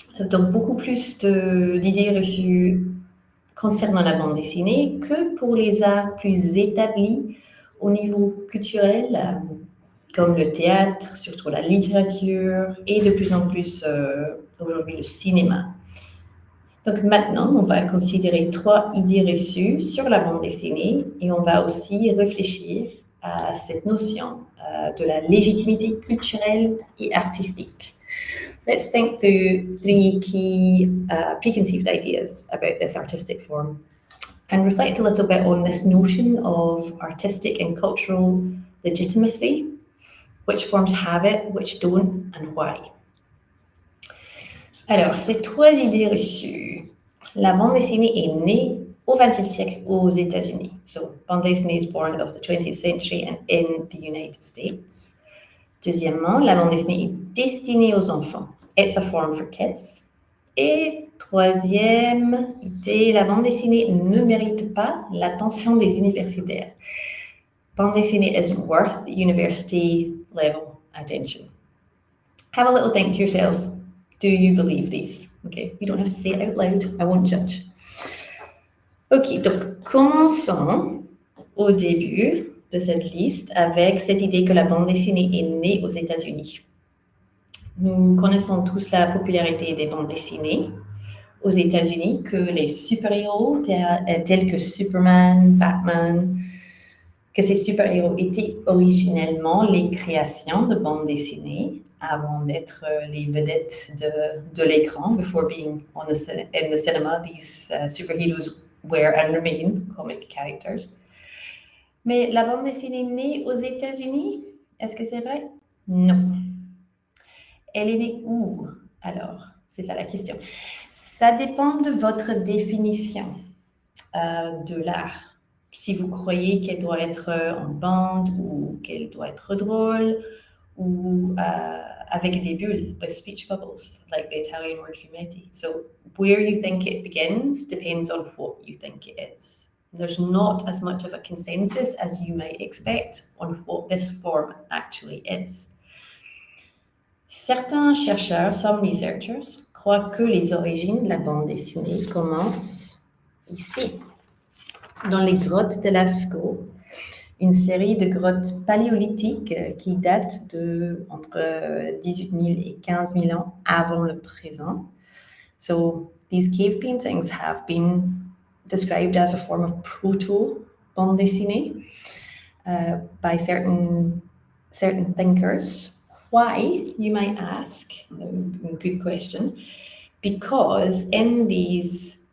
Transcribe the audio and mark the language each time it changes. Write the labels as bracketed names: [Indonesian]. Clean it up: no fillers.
[French] Donc beaucoup plus d'idées reçues concernant la bande dessinée que pour les arts plus établis au niveau culturel, comme le théâtre, surtout la littérature et de plus en plus aujourd'hui le cinéma. Donc maintenant, on va considérer 3 idées reçues sur la bande dessinée et on va aussi réfléchir à cette notion de la légitimité culturelle et artistique. [English] Let's think through 3 key preconceived ideas about this artistic form and reflect a little bit on this notion of artistic and cultural legitimacy, which forms have it, which don't, and why. [French] Alors, ces 3 idées reçues. La bande dessinée est née au XXe siècle aux États-Unis. [English] So, bande dessinée is born of the 20th century and in the United States. [French] Deuxièmement, la bande dessinée est destinée aux enfants. [English] It's a form for kids. [French] Et troisième idée, la bande dessinée ne mérite pas l'attention des universitaires. [English] Bande dessinée isn't worth university level attention. Have a little think to yourself. Do you believe these? Okay, you don't have to say it out loud. I won't judge. [French] Ok, donc commençons au début de cette liste avec cette idée que la bande dessinée est née aux États-Unis. Nous connaissons tous la popularité des bandes dessinées aux États-Unis, que les super-héros tels que Superman, Batman, que ces super-héros étaient originellement les créations de bandes dessinées avant d'être les vedettes de l'écran. [English] Before being in the cinema, these superheroes were and remain comic characters. [French] Mais la bande dessinée née aux États-Unis, est-ce que c'est vrai? Non. Elle est née où, alors? C'est ça la question. Ça dépend de votre définition de l'art. Si vous croyez qu'elle doit être en bande ou qu'elle doit être drôle ou avec des bulles, [English] with speech bubbles, like the Italian word fumetti. So where you think it begins depends on what you think it is. There's not as much of a consensus as you might expect on what this form actually is. [French] Certains chercheurs, [English] some researchers, [French] croient que les origines de la bande dessinée commencent ici, dans les grottes de Lascaux, une série de grottes paléolithiques qui datent de entre 18 000 et 15 000 ans avant le présent. [English] So these cave paintings have been described as a form of proto-bande dessinée by certain thinkers. Why, you might ask? Good question. Because in these